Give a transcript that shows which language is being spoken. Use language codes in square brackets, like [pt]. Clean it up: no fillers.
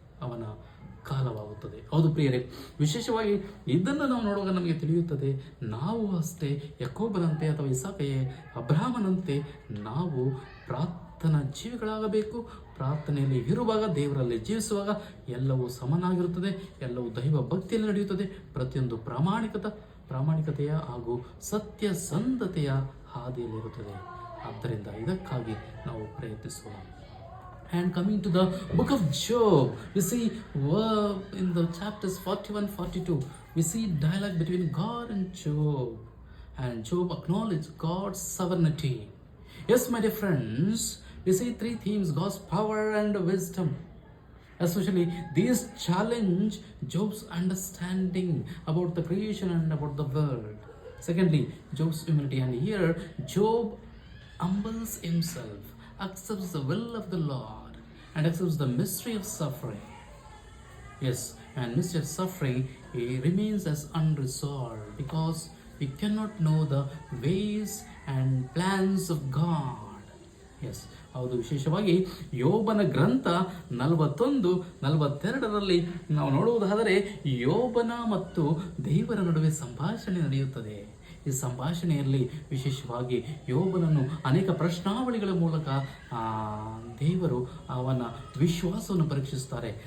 [kn] ಅವನ ಕಾಲವಾಗುತ್ತದೆ. ಹೌದು ಪ್ರಿಯರೇ, ವಿಶೇಷವಾಗಿ ಇದನ್ನು ನಾವು ನೋಡುವಾಗ ನಮಗೆ ತಿಳಿಯುತ್ತದೆ, ನಾವು ಅಷ್ಟೇ ಯಾಕೋಬನಂತೆ ಅಥವಾ ಇಸಾಕಯೇ ಅಬ್ರಹಾಮನಂತೆ ನಾವು ಪ್ರಾರ್ಥನಾ ಜೀವಿಗಳಾಗಬೇಕು. ಪ್ರಾರ್ಥನೆಯಲ್ಲಿ ಇರುವಾಗ, ದೇವರಲ್ಲಿ ಜೀವಿಸುವಾಗ ಎಲ್ಲವೂ ಸಮನಾಗಿರುತ್ತದೆ, ಎಲ್ಲವೂ ದೈವ ಭಕ್ತಿಯಲ್ಲಿ ನಡೆಯುತ್ತದೆ. ಪ್ರತಿಯೊಂದು ಪ್ರಾಮಾಣಿಕತೆಯ ಹಾಗೂ ಸತ್ಯಸಂಧತೆಯ ಹಾದಿಯಲ್ಲಿರುತ್ತದೆ. ಆದ್ದರಿಂದ ಇದಕ್ಕಾಗಿ ನಾವು ಪ್ರಯತ್ನಿಸೋಣ. [en] And coming to the book of Job, we see in the chapters 41-42, we see dialogue between God and Job. And Job acknowledged God's sovereignty. Yes, my dear friends, we see 3 themes: God's power and wisdom. Especially these challenge Job's understanding about the creation and about the world. Secondly, Job's humility. And here Job humbles himself, accepts the will of the Lord, and accepts the mystery of suffering. Yes, and mystery of suffering remains as unresolved because we cannot know the ways and plans of God. [kn] S, ಹೌದು. ವಿಶೇಷವಾಗಿ ಯೋಬನ ಗ್ರಂಥ 41-42ರಲ್ಲಿ ನಾವು ನೋಡುವುದಾದರೆ ಯೋಬನ ಮತ್ತು ದೇವರ ನಡುವೆ ಸಂಭಾಷಣೆ ನಡೆಯುತ್ತದೆ. ಈ ಸಂಭಾಷಣೆಯಲ್ಲಿ ವಿಶೇಷವಾಗಿ ಯೋಬನನ್ನು ಅನೇಕ ಪ್ರಶ್ನಾವಳಿಗಳ ಮೂಲಕ ದೇವರು ಅವನ ವಿಶ್ವಾಸವನ್ನು ಪರೀಕ್ಷಿಸುತ್ತಾರೆ.